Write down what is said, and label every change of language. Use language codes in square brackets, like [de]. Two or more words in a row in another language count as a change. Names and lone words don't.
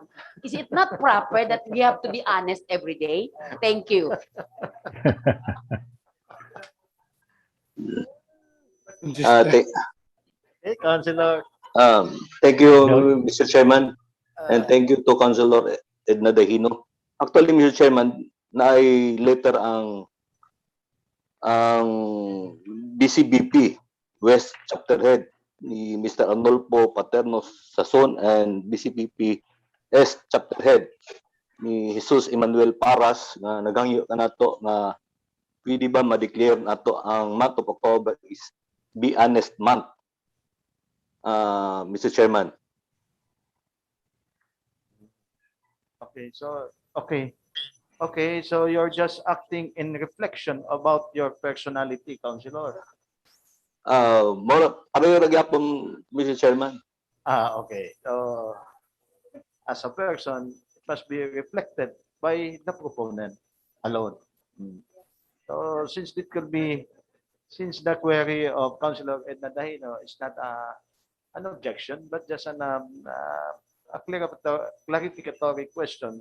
[en] Is it not proper that we have to be honest every day? Thank you. Hey, Councilor. Thank you, Mr. Chairman, and thank you to Councilor Edna Dahino. Actually, Mr. [ceb] Chairman, na-ay letter ang BCBP [en] West Chapter Head [ceb] ni Mr. Arnolfo Paterno Sason and BCBP [en] East Chapter Head [ceb] ni Jesus Emmanuel Paras na naghangyo ka nato na pwede ba ma-declare nato ang [en] month of October is Be Honest Month, Mr. Chairman. Okay, so you're just acting in reflection about your personality, Councilor. [ceb] Pareho nagyapon, [en] Mr. Chairman. Okay. So, as a person, it must be reflected by the proponent alone. So, since the query of Councilor Edna Dahino is not an objection, but just a clarificatory question.